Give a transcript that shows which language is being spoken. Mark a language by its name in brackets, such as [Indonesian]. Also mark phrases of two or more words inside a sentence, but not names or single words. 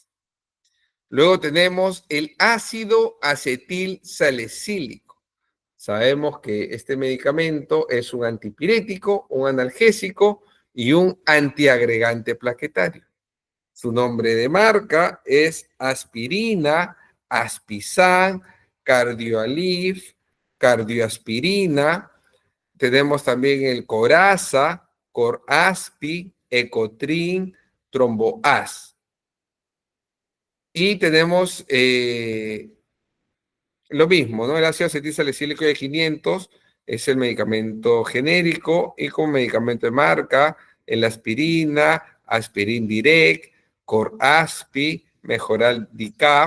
[Spanish] Luego tenemos el ácido acetil salicílico. Sabemos que este medicamento es un antipirético, un analgésico y un antiagregante plaquetario. Su nombre de marca es aspirina, aspizan, cardioalif, cardioaspirina. Tenemos también el coraza, coraspi, ecotrin, tromboas. Y tenemos lo mismo, ¿no? El ácido acetilsalicílico de 500 es el medicamento genérico y como medicamento de marca, el aspirina, aspirin direct, Coraspi, Mejoral Dicaf.